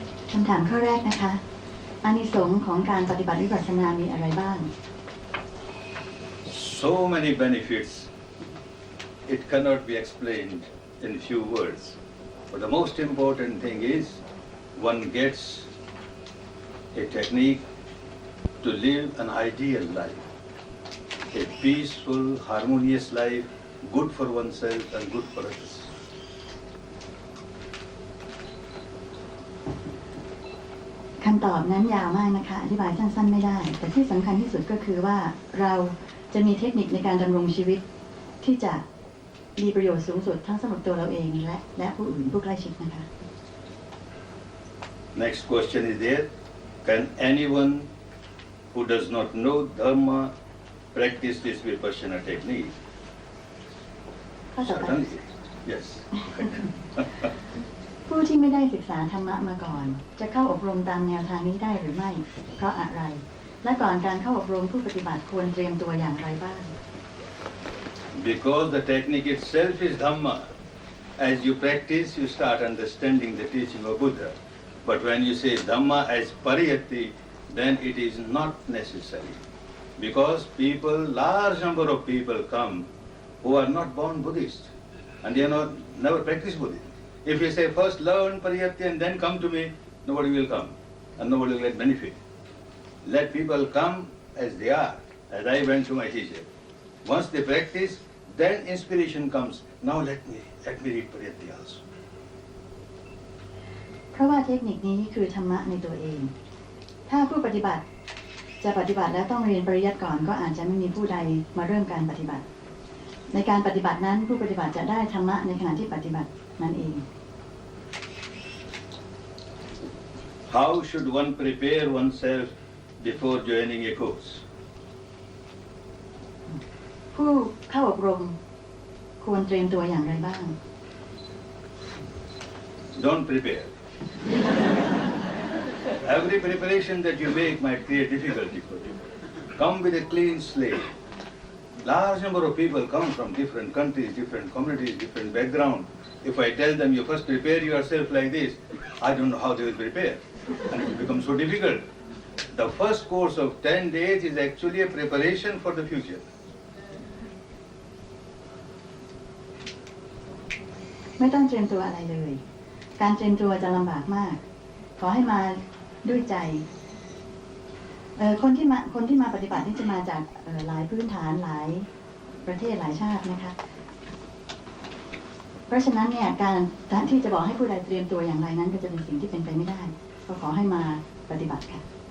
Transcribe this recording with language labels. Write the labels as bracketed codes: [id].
[th] คำถามข้อแรกนะคะอานิสงส์ของการปฏิบัติวิปัสสนามีอะไรบ้าง [en] So many benefits, it cannot be explained in few words. But the most important thing is one gets a technique to live an ideal life, a peaceful, harmonious life, good for oneself and good for others. [th] คำตอบนั้นยาวมากนะคะอธิบายสั้นๆไม่ได้แต่ที่สำคัญที่สุดก็คือว่าเราจะมีเทคนิคในการดำรงชีวิตที่จะมีประโยชน์สูงสุดทั้งสำหรับตัวเราเองและผู้อื่นผู้ใกล้ชิดนะคะ [en] Next question is there. Can anyone who does not know Dhamma practice this vipassana technique? [th] ข้อต่อไป [en] Certainly. Yes. [th] ผู้ที่ไม่ได้ศึกษาธรรมะมาก่อนจะเข้าอบรมตามแนวทางนี้ได้หรือไม่เพราะอะไรและก่อนการเข้าอบรมผู้ปฏิบัติควรเตรียมตัวอย่างไรบ้าง [en] Because the technique itself is Dhamma. As you practice, you start understanding the teaching of Buddha. But when you say Dhamma as pariyatti, then it is not necessary. Because people, large number of people come who are not born Buddhist and they are never practiced Buddhism. If you say first learn pariyatti and then come to me, nobody will come and nobody will get benefit. Let people come as they are, as I went to my teacher. Once they practice, then inspiration comes. Now let me read pariyatti also. [th] เพราะว่าเทคนิคนี้คือธรรมะในตัวเอง ถ้าผู้ปฏิบัติจะปฏิบัติแล้วต้องเรียนปริยัติก่อนก็อาจจะไม่มีผู้ใดมาเริ่มการปฏิบัติ ในการปฏิบัตินั้นผู้ปฏิบัติจะได้ธรรมะในขณะที่ปฏิบัตินั่นเอง [en] How should one prepare oneself before joining a course? [th] ผู้เข้าอบรมควรเตรียมตัวอย่างไรบ้าง [en] Don't prepare. Every preparation that you make might create difficulty for you. Come with a clean slate. Large number of people come from different countries, different communities, different background. If I tell them you first prepare yourself like this, I don't know how they will prepare. And it will become so difficult. The first course of 10 days is actually a preparation for the future. [th] ไม่ต้องเตรียมตัวอะไรเลย การเตรียมตัวจะลำบากมาก ขอให้มาด้วยใจคนที่มาปฏิบัตินี่จะมาจากหลายพื้นฐานหลายประเทศหลายชาตินะคะเพราะฉะนั้นเนี่ยการที่จะบอกให้ผู้ใดเตรียมตัวอย่างไรนั้นก็จะเป็นสิ่งที่เป็นไปไม่ได้ก็ขอให้มาปฏิบัติค่ะ